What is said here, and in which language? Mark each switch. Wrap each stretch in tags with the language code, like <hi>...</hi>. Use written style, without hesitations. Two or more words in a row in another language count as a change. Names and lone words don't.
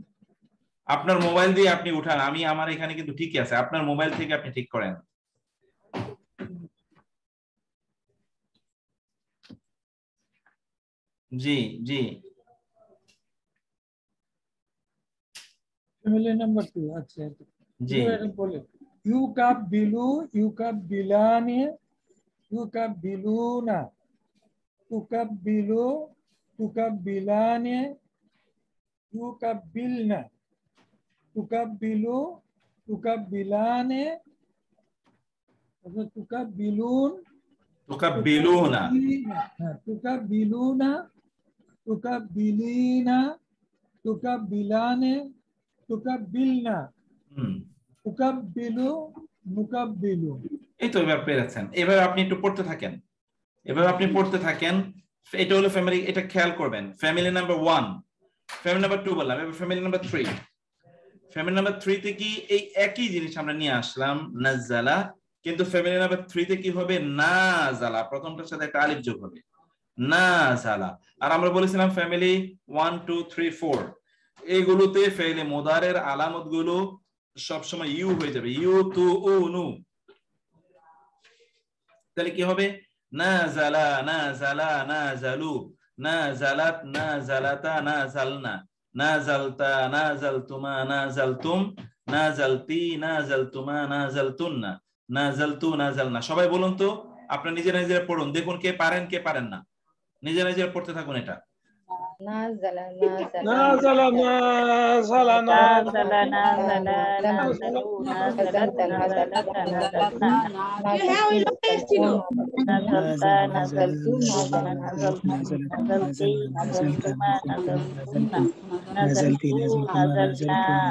<bn>আপনার মোবাইল দিয়ে আপনি উঠান, আমি আমার এখানে কিন্তু ঠিকই আছে, আপনার মোবাইল থেকে আপনি ঠিক করেন। জি জি, ফ্যামিলি নাম্বার 2। আচ্ছা জি, বলে</bn> <ar>يقبّلُ، يقبّلان، يقبّلون، تقبّلُ، تقبّلان، يقبّلن، تقبّلُ، تقبّلان، تقبّلون, তুকাব্বিলুনা, تقبّلون، تقبّلين، تقبّلان، تقبّلن، تقبّلُ، مقبّلٌ.</ar> <bn>এই তো এবার পেরেছেন। এবার আপনি একটু পড়তে থাকেন, এবার আপনি পড়তে থাকেন। এটা হলো ফ্যামিলি, এটা খেয়াল করবেন। ফ্যামিলি নাম্বার 1, ফ্যামিলি নাম্বার 2 বললাম, এবার ফ্যামিলি নাম্বার 3। ফ্যামিলি নাম্বার 3 তে কি এই একই জিনিস আমরা নিয়ে আসলাম, নাযালা, কিন্তু ফ্যামিলি নাম্বার 3 তে কি হবে, নাযালা, প্রথমটার সাথে একটা আলিফ যোগ হবে, নাযালা। আর আমরা বলেছিলাম ফ্যামিলি 1 2 3 4 এইগুলোতে ফেলে মুদারের আলামত গুলো সবসময় ইউ হয়ে যাবে, ইউ তু উ নু। তাহলে কি হবে,</bn> <ar>نازل، نازل, نازلوا، نازلت، نازلتا، نازلن، نازلتَ، نازلتما، نازلتم، نازلتِ، نازلتما، نازلتنّ، نازلتُ, নাযালনা।</ar> <bn>সবাই বলুন তো, আপনারা নিজেরা নিজেরা পড়ুন, দেখুন কে পারেন কে পারেন না। নিজেরা নিজেরা পড়তে থাকুন এটা।</bn> <ar>نازل، نازل، نازل، نازل، نازل, نازلوا، نازلت، نازلتا، نازلن، نازلتَ، نازلتم، نازلتِ، نازلتما، نازلتنّ، نازلتُ، نازلنا,</ar>